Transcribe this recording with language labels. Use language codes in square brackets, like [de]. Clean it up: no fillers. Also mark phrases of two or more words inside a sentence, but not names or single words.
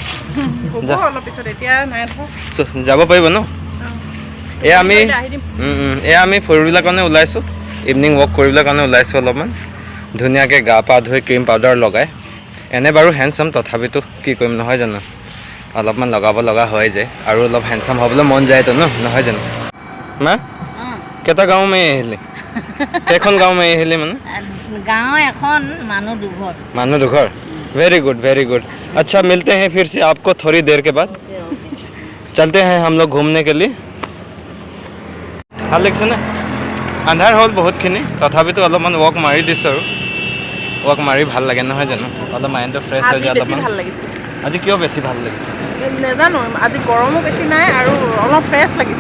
[as] যাব পাৰিব ন এয়া আমি ফুৰিবলৈ কাৰণে ওলাইছোঁ [en] evening walk [as] কৰিবলৈ কাৰণে ওলাইছোঁ অলপমান ধুনীয়াকৈ গা পা ধুই [en] cream powder [as] লগাই এনে বাৰু হেণ্ডচাম তথাপিতো কি কৰিম নহয় জানো অলপমান লগাব লগা হৈ যায় আৰু অলপ হেণ্ডচাম হ'বলৈ মন যায়তো নহয় জানো মা কেইটা গাঁও মাৰি আহিলে কেইখন গাঁও মাৰি আহিলে মানে गाँव এখন মানুহ [hi] दुघर [en] very good [hi] अच्छा मिलते हैं फिर से आपको थोड़ी देर के बाद चलते हैं हम लोग घूमने के लिए [as] ভাল লাগিছে নে আন্ধাৰ হ'ল বহুতখিনি তথাপিতো অলপমান ৱাক মাৰি দিছোঁ আৰু ৱাক মাৰি ভাল লাগে নহয় জানো অলপ মাইণ্ডটো ফ্ৰেছ হৈ যায় অলপমান আজি কিয় বেছি ভাল লাগিছে নাজানো আজি গৰমো বেছি নাই আৰু অলপ ফ্ৰেছ লাগিছে